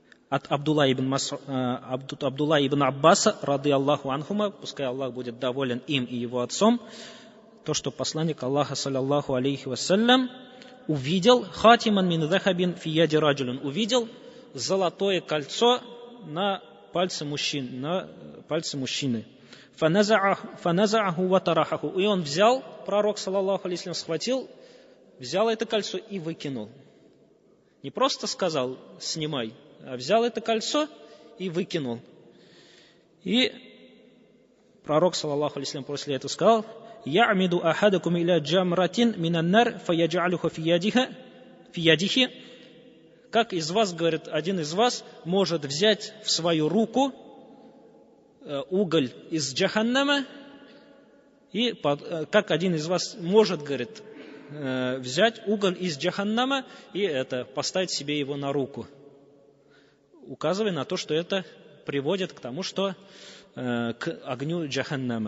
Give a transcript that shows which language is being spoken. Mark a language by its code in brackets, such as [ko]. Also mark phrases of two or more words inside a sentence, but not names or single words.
[ru] от Абдулла ибн Аббаса, [ar] رضي الله عنهما, [ru] пускай Аллах будет доволен им и его отцом, то, что посланник Аллаха, [ar] صلى الله عليه وسلم, [ru] увидел [ar] خاتما من ذهب في يد رجل, [ru] увидел золотое кольцо на пальце мужчины. [ar] فنزعه وطرحه. [ru] И он взял, пророк, [ar] صلى الله عليه وسلم, [ru] схватил, взял это кольцо и выкинул. Не просто сказал «снимай», а взял это кольцо и выкинул. И пророк, [ar] صلى الله عليه وسلم, [ru] после этого сказал: [ar] «يعمد أحدكم إلى جمرة من النار فيجعلها في يده». [ru] Как из вас, говорит, один из вас может взять в свою руку уголь из джаханнама, и как один из вас может, говорит, взять уголь из джаханнама и поставить себе его на руку, указывая на то, что это приводит к тому, что к огню джаханнама.